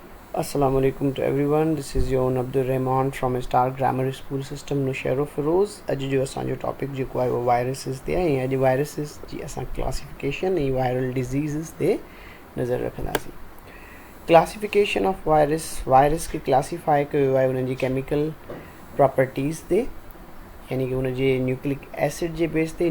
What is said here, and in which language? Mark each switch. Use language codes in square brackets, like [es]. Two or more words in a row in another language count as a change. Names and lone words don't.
[ar] السلام عليكم [en] to everyone. This is your Abdul Rahman from Star Grammar School System Nushero Feroz. [sd] अॼु जो असांजो टॉपिक जेको आहे उहो वायरसिस ते आहे ऐं अॼु वायरसिस जी असां क्लासिफिकेशन ऐं [en] viral diseases [sd] ते नज़र रखंदासीं. [en] classification of virus [sd] खे क्लासीफाई कयो आहे उन्हनि जी [en] chemical properties [sd] ते, [hi] यानी कि [sd] उन जे [en] nucleic acid [sd] जे बेस ते.